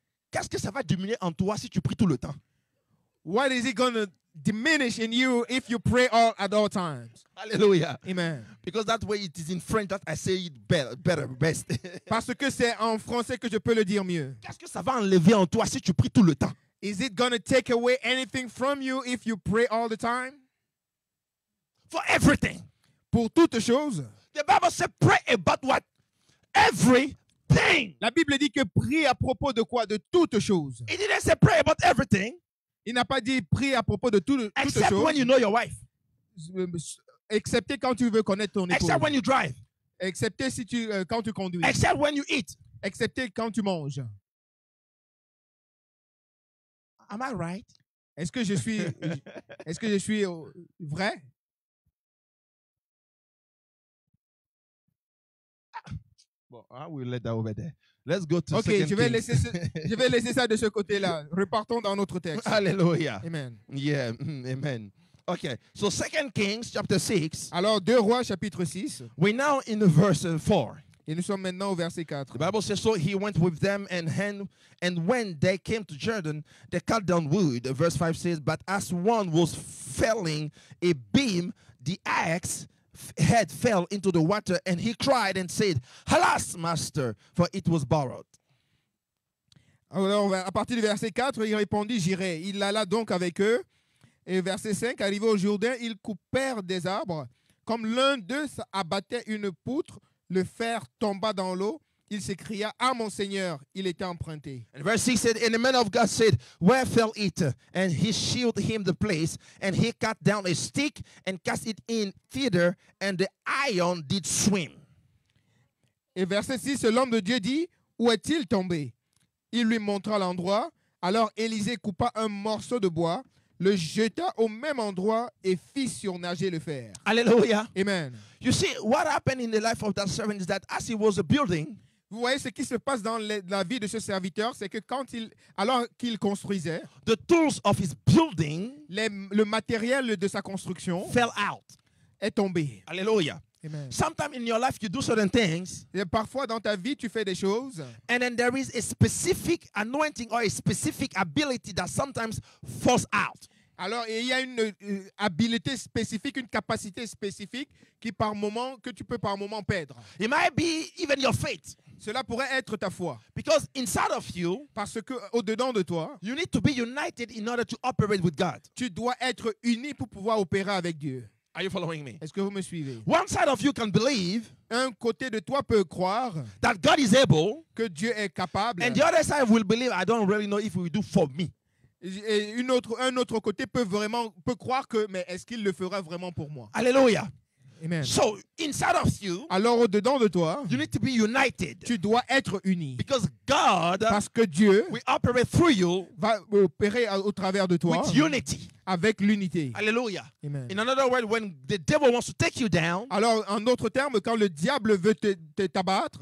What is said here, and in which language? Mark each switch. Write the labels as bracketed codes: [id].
[fr] Qu'est-ce que ça va diminuer en toi si tu pries tout le temps? [en] What is it going to diminish in you if you pray at all times? Hallelujah. Amen. Because that way it is in French that I say it better, best. [fr] Parce que c'est en français que je peux le dire mieux. Qu'est-ce que ça va enlever en toi si tu pries tout le temps? [en] Is it going to take away anything from you if you pray all the time? For everything. [fr] Pour toutes choses. [en] The Bible says pray about what? Everything. [fr] La Bible dit que prie à propos de quoi? De toutes choses. [en] It didn't say pray about everything. [fr] Il n'a pas dit prie à propos de toutes [en] Except [fr] choses. [en] when you know your wife. [fr] Excepté quand tu veux connaître ton épouse. [en] Except when you drive. [fr] Excepté quand tu conduis. [en] Except when you eat. [fr] Excepté quand tu manges. [en] Am I right? [fr] Est-ce que je suis vrai? [en] Well, I will let that over there. Let's go to Ok, Second [fr] je vais [en] Kings. [fr] laisser ça de ce côté-là. Repartons dans notre texte. [en] Hallelujah. Amen. Yeah, amen. Okay, so 2 Kings chapter 6. [fr] Alors, 2 Rois, chapitre 6. [en] We're now in the verse 4. [fr] Et nous sommes maintenant au verset 4. [en] The Bible says, so he went with them, and when they came to Jordan, they cut down wood. Verse 5 says, but as one was felling a beam, the axe head fell into the water, and he cried and said, alas, master, for it was borrowed. [fr] Alors, à partir du verset 4, il répondit, j'irai. Il alla donc avec eux. Et verset 5, arrivé au Jourdain, ils coupèrent des arbres. Comme l'un d'eux abattait une poutre, le fer tomba dans l'eau. Il s'écria, ah mon Seigneur, il était emprunté. [en] And verse 6 said, and the man of God said, where fell it? And he shewed him the place, and he cut down a stick and cast it in thither, and the iron did swim. [fr] Et verset 6, l'homme de Dieu dit, où est-il tombé? Il lui montra l'endroit. Alors Élisée coupa un morceau de bois, le jeta au même endroit et fit surnager le fer. [en] Hallelujah. Amen. You see, what happened in the life of that servant is that as he was building, [fr] Vous voyez ce qui se passe dans la vie de ce serviteur, c'est que alors qu'il construisait, [en] the tools of his building [fr] le matériel de sa construction [en] fell out. [fr] est tombé. [en] Hallelujah. Amen. Sometimes in your life you do certain things, [fr] Et parfois dans ta vie, tu fais des choses [en] and then there is a specific anointing or a specific ability that sometimes falls out. [fr] alors il y a une habileté spécifique, une capacité spécifique que tu peux par moment perdre. [en] It might be even your faith, [fr] Cela pourrait être ta foi. [en] because inside of you, [fr] Parce que au-dedans de toi, [en] you need to be united in order to operate with God. [fr] tu dois être uni pour pouvoir opérer avec Dieu. [en] Are you following me? [fr] Est-ce que vous me suivez? [en] One side of you can believe [fr] Un côté de toi peut croire [en] that God is able, [fr] que Dieu est capable. [en] and the other side will believe, I don't really know if he will do for me. [fr] Et un autre côté peut croire que, mais est-ce qu'il le fera vraiment pour moi? [en] Hallelujah. Amen. So inside of you, [fr] Alors au-dedans de toi, [en] you need to be united, [fr] tu dois être uni. [en] because God [fr] Parce que Dieu [en] will operate through you [fr] va opérer au travers de toi [en] with unity. [fr] avec l'unité. [en] Hallelujah. Amen. In another word, when the devil wants to take you down, [fr] Alors, en d'autres termes, quand le diable veut t'abattre,